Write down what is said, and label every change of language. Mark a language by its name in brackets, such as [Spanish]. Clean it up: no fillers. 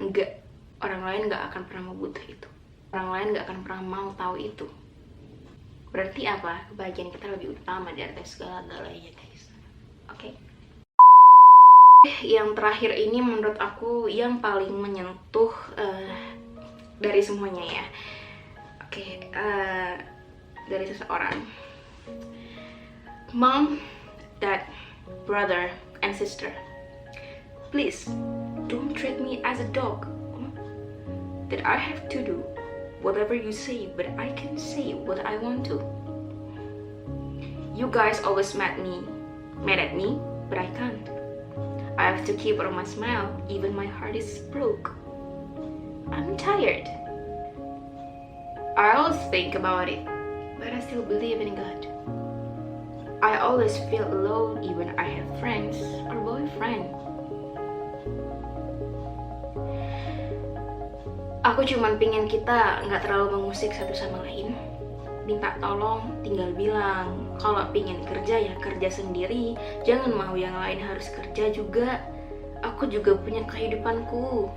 [Indonesian] Enggak, orang lain gak akan pernah mau butuh itu. Orang lain gak akan pernah mau tahu itu. Berarti apa? Kebahagiaan kita lebih utama di atas segala-galanya guys. Oke. Yang terakhir ini menurut aku yang paling menyentuh dari semuanya ya. Oke, dari seseorang. [English] Mom, Dad, brother, and sister, please don't treat me as a dog. That I have to do whatever you say, but I can say what I want to. You guys always mad at me, but I can't. I have to keep on my smile, even my heart is broke. I'm tired. I always think about it, but I still believe in God. I always feel alone even I have friends or boyfriend. [Indonesian] Aku cuman pingin kita nggak terlalu mengusik satu sama lain. Minta tolong tinggal bilang. Kalau pingin kerja ya kerja sendiri. Jangan mau yang lain harus kerja juga. Aku juga punya kehidupanku.